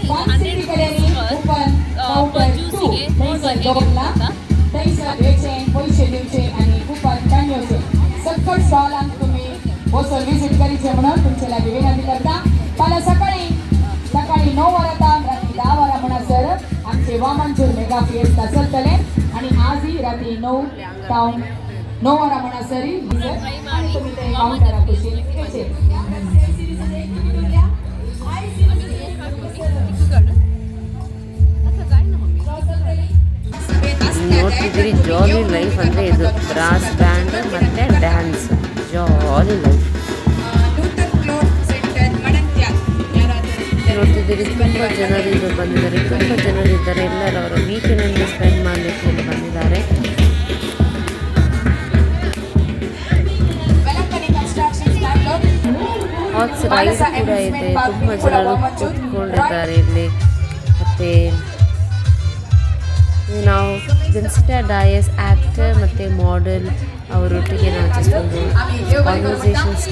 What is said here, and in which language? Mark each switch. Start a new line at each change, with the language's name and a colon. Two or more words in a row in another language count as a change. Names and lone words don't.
Kannada: 100
English: rupees per
Kannada: ಜ್ಯೂಸಿಗೆ. ಹೇಗೆ ಅಂತ
Konkani: शेतकरीचे म्हणून तुमच्या लागीं विनंती करता फाल्यां सकाळी 9 वरां रात्री 10 वरां म्हणसर आमचे वामनजूर मेगा फिएस्टा चलतले आणि आजही रात्री 9 वरां म्हणसर तुम्ही ते काउंटराक कुशीन घेवचे
Kannada: ನೋಡ್ತಿದ್ದೀರಿ
English: jolly life
Kannada: ಅಂದರೆ ಇದು
English: brass band
Kannada: ಮತ್ತು ಡ್ಯಾನ್ಸ್
English: jolly life
Kannada: ನೋಡ್ತಿದ್ದೀರಿ ತುಂಬ ಜನರು ಬಂದಿದ್ದಾರೆ ತುಂಬ ಜನರಿದ್ದಾರೆ ಎಲ್ಲರೂ ಅವರ ವೀಕೆಂಡನ್ನು ಸ್ಪೆಂಡ್ ಮಾಡಲಿಕ್ಕೆ ಇಲ್ಲಿ ಬಂದಿದ್ದಾರೆ
English: horse ride
Kannada: ಕೂಡ ಇದೆ ತುಂಬ ಜನರು ಕೂತ್ಕೊಂಡಿದ್ದಾರೆ ಇಲ್ಲಿ ಮತ್ತು ನಾವು ವಿನ್ಸ್ಟಾ ಡಯಸ್ ಆ್ಯಕ್ಟರ್ ಮತ್ತು ಮಾಡೆಲ್ ಅವರೊಟ್ಟಿಗೆ ನಾವು ಜಸ್ಟ್ ಒಂದು ಕಾನ್ವರ್ಸೇಷನ್